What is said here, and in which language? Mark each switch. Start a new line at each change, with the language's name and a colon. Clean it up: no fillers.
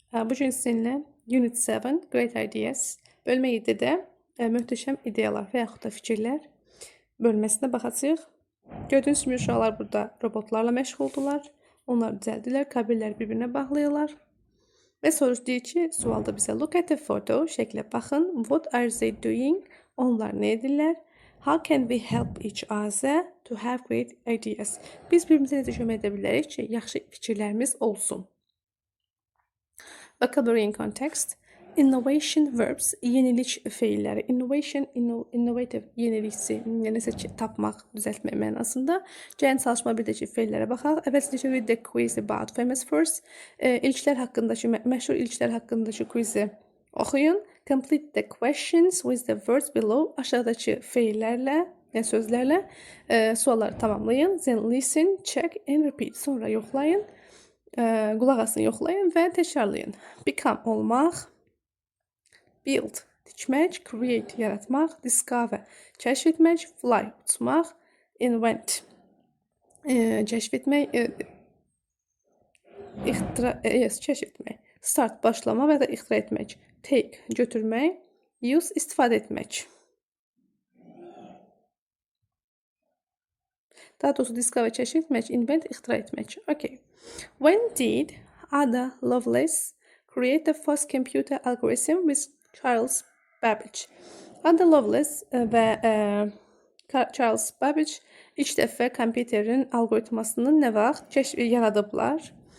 Azerbaijani: Bu gün sizinlə Unit 7 Great Ideas bölmə 7-də möhtəşəm ideyalar və yaxud da fikirlər bölməsinə baxacağıq. Gördüyünüz kimi uşaqlar burada robotlarla məşğuldurlar. Onlar düzəldirlər, kabelləri bir-birinə bağlayırlar. Və soruşduğu ki, sualda bizə
English: look at the photo,
Azerbaijani: şəklə baxın.
English: What are they doing?
Azerbaijani: Onlar nə edirlər?
English: How can we help each other to have great ideas?
Azerbaijani: Biz bir-birimizə necə kömək edə bilərik ki, yaxşı fikirlərimiz olsun.
English: Vocabulary in context. Innovation verbs,
Azerbaijani: yenilik feilləri. Innovation, innovative, yenilikçi, nəsə tapmaq, düzəltmək mənasında. Gəlin çalışma birdəki feillərə baxaq. Əvvəlcə
English: read the quiz about famous first.
Azerbaijani: İlklər haqqındakı, məşhur ilklər haqqındakı quizi oxuyun.
English: Complete the questions with the words below.
Azerbaijani: Aşağıdakı feillərlə, yəni sözlərlə sualları tamamlayın.
English: Then listen, check and repeat.
Azerbaijani: Sonra yoxlayın. Qulaq asın, yoxlayın və təkrarlayın. Become olmaq, build tikmək, create yaratmaq, discover kəşf etmək, fly uçmaq, invent kəşf etmək, kəşf etmək, start başlamaq və ya ixtira etmək, take götürmək, use istifadə etmək. Daha doğrusu discover kəşf etmək, invent ixtira etmək. Okay.
English: When did Ada Lovelace create the first computer algorithm with Charles Babbage?
Azerbaijani: Ada Lovelace və Charles Babbage ilk dəfə kompüterin algoritmasını nə vaxt yaradıblar?